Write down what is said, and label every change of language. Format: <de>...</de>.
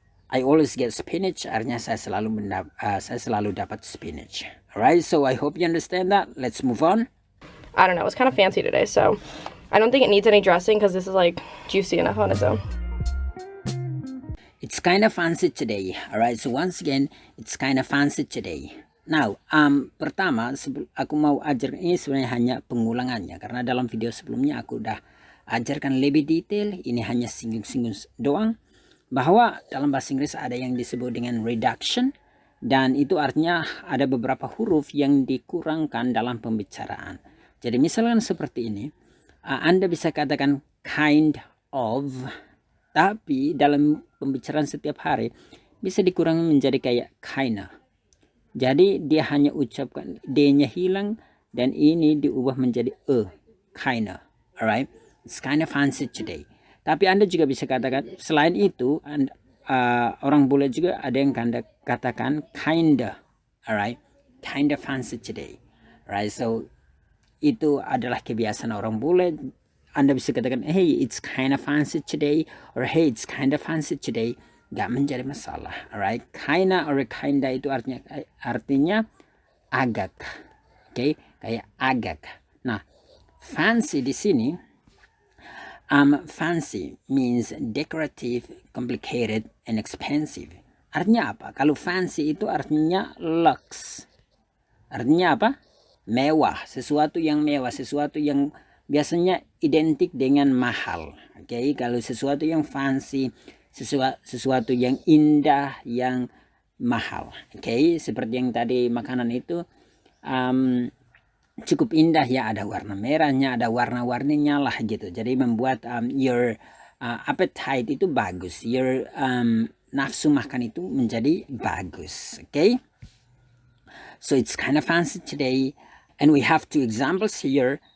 <en>I always get spinach,</en> <id>artinya saya selalu dapat spinach.</id> <en>Alright, so I hope you understand that. Let's move on. I don't know, it's kind of fancy today, so I don't think it needs any dressing because this is like juicy enough on its own. It's kind of fancy today. Alright, so once again, it's kind of fancy today.</en> <id>Now, pertama aku mau ajarkan, ini sebenarnya hanya pengulangannya karena dalam video sebelumnya aku udah ajarkan lebih detail. Ini hanya singgung-singgung doang, bahwa dalam bahasa Inggris ada yang disebut dengan reduction, dan itu artinya ada beberapa huruf yang dikurangkan dalam pembicaraan. Jadi misalkan seperti ini, Anda bisa katakan kind of, tapi dalam pembicaraan setiap hari bisa dikurangi menjadi kayak kinda. Jadi dia hanya ucapkan D-nya hilang dan ini diubah menjadi kinda.</id> <en>Alright, it's kind of fancy today.</en> <id>Tapi Anda juga bisa katakan selain itu, orang bule juga ada yang katakan kinda.</id> <en>Alright, kinda fancy today.</en> <id>Alright, so itu adalah kebiasaan orang bule. Anda bisa katakan,</id> <en>hey, it's kind of fancy today, or hey, it's kind of fancy today.</en> <id>Gak menjadi masalah. Alright, kinda or kinda itu artinya agak. Okay, kayak agak. Nah, fancy di sini,</id> <en>fancy means decorative, complicated, and expensive.</en> <id>Artinya apa? Kalau fancy itu artinya lux. Artinya apa? Mewah, sesuatu yang mewah, sesuatu yang biasanya identik dengan mahal. Oke, kalau sesuatu yang fancy, sesuatu yang indah, yang mahal. Oke, seperti yang tadi makanan itu cukup indah ya, ada warna merahnya, ada warna-warninya lah gitu. Jadi membuat</id> <en>your appetite</en> <id>itu bagus, your nafsu makan itu menjadi bagus.</id> <en>Oke, so it's kind of fancy today, and we have two examples here.</en>